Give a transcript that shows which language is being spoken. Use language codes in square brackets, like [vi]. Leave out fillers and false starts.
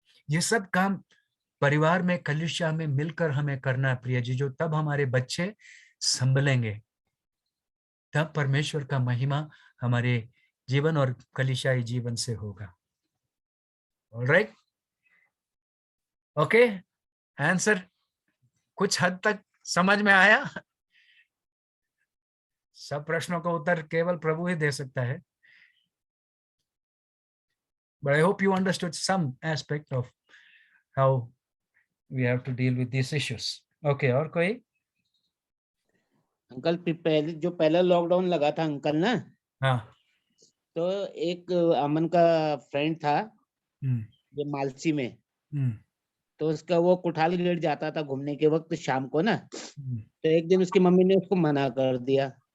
[hi] ये सब काम परिवार में कलीसिया में मिलकर हमें करना है प्रिय जी। जो तब हमारे बच्चे संभलेंगे, तब परमेश्वर का महिमा हमारे जीवन और कलीसियाई जीवन से होगा। ऑलराइट, ओके, आंसर कुछ हद तक समझ में आया? सब प्रश्नों का उत्तर केवल प्रभु ही दे सकता है। [en] But I hope you understood some aspect of how we have to deal with these issues. [hi] Okay, और कोई? अंकल पहला लॉकडाउन लगा था अंकल ना, हाँ, तो एक अमन का फ्रेंड था जो मालसी में, तो उसका वो कुठाल गेट जाता था घूमने के वक्त शाम को ना, तो एक दिन उसकी मम्मी ने उसको मना कर दिया।